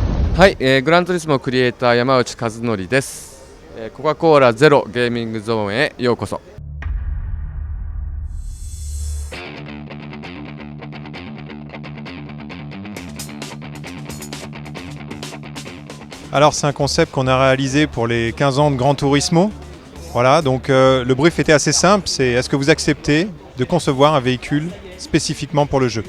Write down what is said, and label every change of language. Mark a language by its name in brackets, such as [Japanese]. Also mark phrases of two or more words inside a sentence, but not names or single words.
[Japanese] はい、グランツーリスモクリエイター山内和則です、コカ・コーラゼロゲーミングゾーンへようこそ。 [French] Alors c'est un concept qu'on a réalisé pour les 15 ans de Gran Turismo. Voilà, donc le brief était assez simple, c'est est-ce que vous acceptez de concevoir un véhicule spécifiquement pour le jeu.